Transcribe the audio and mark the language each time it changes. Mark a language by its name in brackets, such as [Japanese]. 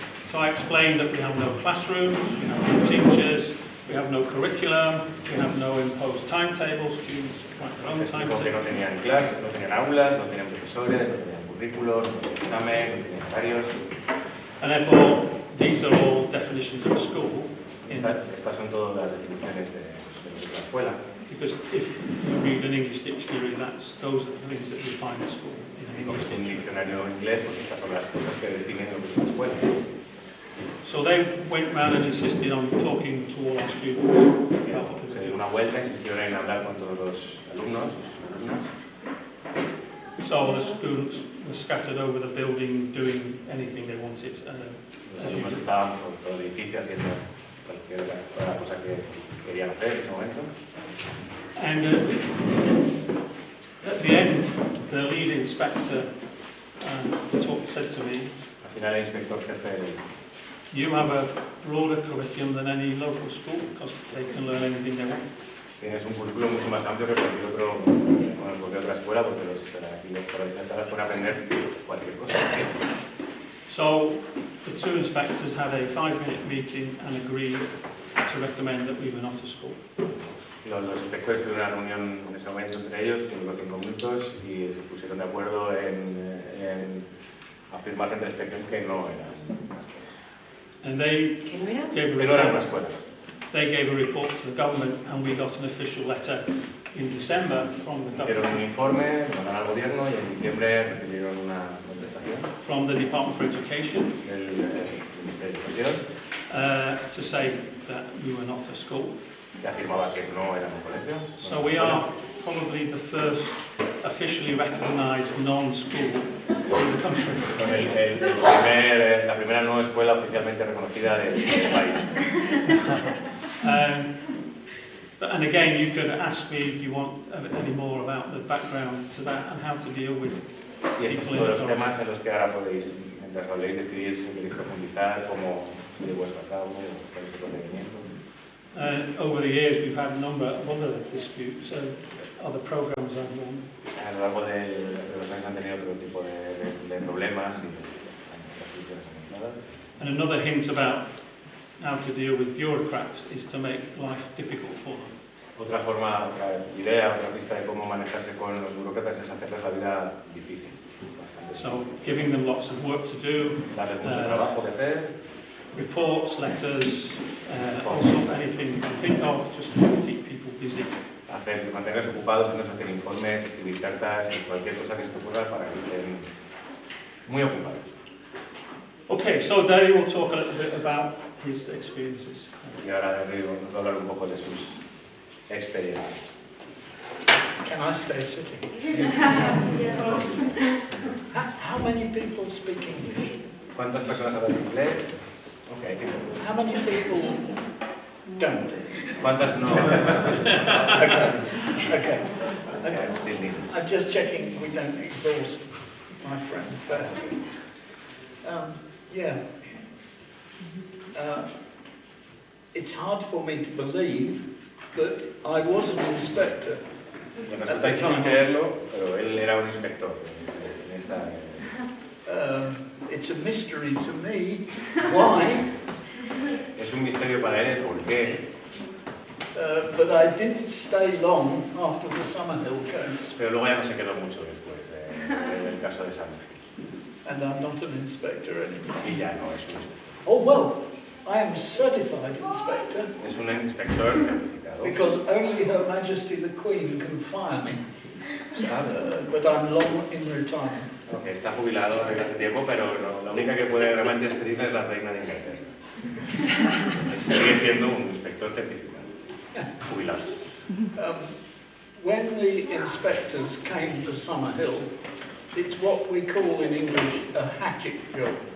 [English] So I explained that we have no classrooms, we have no teachers, we have no curriculum, we have no imposed timetables, students write their own [Spanish] Que no [English] timetable. [Spanish] tenían clases, no tenían aulas, no tenían profesores, no tenían currículos, no tenían examen, no tenían horarios. [English] And therefore, these are all definitions of school. [Spanish] Estas son todas las definiciones de la escuela. [English] Because if you read an English dictionary, those are the things that define a school in an [Spanish] Como [English] English [Spanish] es un [English] dictionary. [Spanish] diccionario inglés, pues estas son las cosas que definen lo que es una escuela. [English] So they went round and insisted on talking to all our students. [Spanish] Se dio una vuelta, insistieron en hablar con todos los alumnos y alumnas. [English] So the students were scattered over the building doing anything they wanted. [Spanish] Los alumnos estaban por todo el edificio haciendo toda la cosa que querían hacer en ese momento. [English] And at the end, the lead inspector said to me, [Spanish] Al final el inspector jefe [English] You have a broader curriculum than any local school because they can learn anything they want. [Spanish] Tienes un currículo mucho más amplio que cualquier otra escuela, porque aquí los chavales pueden aprender cualquier cosa. [English] So the two inspectors had a 5-minute meeting and agreed to recommend that we were not a school. [Spanish] Los inspectores tuvieron una reunión en ese momento entre ellos, que duró 5 minutos, y se pusieron de acuerdo en afirmar entre la inspección que no era una escuela. [English] And they gave [Spanish] Que no era una escuela. [English] They gave a report to the government and we got an official letter in December from the [Spanish] Hicieron un [English] government. [Spanish] informe, mandaron al gobierno y en diciembre recibieron una contestación [English] From the Department for Education [Spanish] del Ministerio de Educación [English] to say that we were not a school. [Spanish] que afirmaba que no era un colegio. [English] So we are probably the first officially recognised non-school in the country. [Spanish] Son la primera no escuela oficialmente reconocida del país. [English] And again, you could ask me if you want any more about the background to that and how to deal with [Spanish] Y estos son los temas en los que ahora podéis, mientras habléis, decidir si queréis profundizar, cómo se llevó esto a cabo, cuál es el procedimiento. [English] Over the years, we've had a number of other disputes, other programs I've run. [Spanish] A lo largo de los años han tenido otro tipo de problemas y las soluciones encontradas. [English] And another hint about how to deal with bureaucrats is to make life difficult for them. [Spanish] Otra forma, otra idea, otra pista de cómo manejarse con los burócratas es hacerles la vida difícil. [English] So giving them lots of work to do, [Spanish] Darles mucho trabajo que hacer, [English] reports, letters, also anything you can think of, just to keep people busy. [Spanish] mantenerlos ocupados, hacer informes, escribir cartas y cualquier cosa que se te ocurra para que estén muy ocupados. [English] Okay, so Derry will talk a little bit about his experiences. [Spanish] Y ahora nos va a hablar un poco de sus experiencias. [English] Can I stay sitting? How many people speak English? [Spanish] ¿Cuántas personas hablan inglés? [English] Okay. How many people don't? [Spanish] ¿Cuántas no? [English] Okay. I'm still needed. I'm just checking we don't exhaust my friend there. Yeah. It's hard for me to believe that I was an inspector. [Spanish] Me resulta difícil creerlo, pero él era un inspector en esta. [English] It's a mystery to me. Why? [Spanish] Es un misterio para él el por qué. [English] But I didn't stay long after the Summerhill case. [Spanish] Pero luego ya no se quedó mucho después del caso de Summerhill. [English] And I'm not an inspector anymore. [Spanish] Y ya no es un inspector. [English] Oh well, I am a certified inspector. [Spanish] Es un inspector certificado. [English] Because only Her Majesty the Queen can fire me. But I'm long in retirement. [Spanish] Okay, está jubilado desde hace tiempo, pero la única que puede realmente despedirle es la reina de Inglaterra. Sigue siendo un inspector certificado, jubilado. [English] When the inspectors came to Summerhill, it's what we call in English a hatchet job.